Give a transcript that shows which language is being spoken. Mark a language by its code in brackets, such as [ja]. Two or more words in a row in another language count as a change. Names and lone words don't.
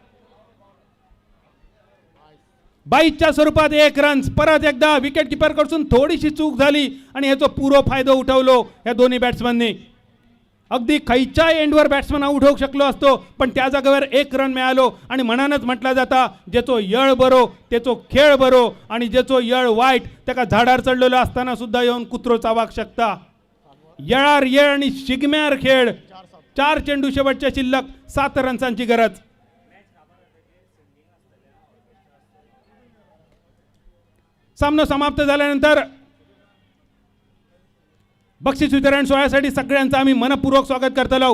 [mr] 22च्या स्वरूपात 1 रन. परत एकदा [en] wicket keeper [mr] कडून थोडीशी चूक झाली आणि याचा पुरो फायदा उठवलो या दोन्ही बॅट्समननी. अगदी खैच्या एंडवर बॅट्समन आउट होऊ शकलो असतो, पण त्या जागेवर 1 रन मिळालो आणि मनानच म्हटला जाता, [kok] ज्याचो यळ बरो त्याचो खेळ बरो आणि ज्याचो यळ वाईट त्याका झाडार चढलेलो असताना सुद्धा येऊन कुत्रो चावाक शकता. यळार येळ आणि शिगम्यार खेळ. [mr] 4 चेंडू शेवटच्या शिल्लक, 7 रन्सांची गरज. सामना समाप्त झाल्यानंतर बक्षीस वितरण सोहळ्यासाठी सगळ्यांचं आम्ही मनपूर्वक स्वागत करतो.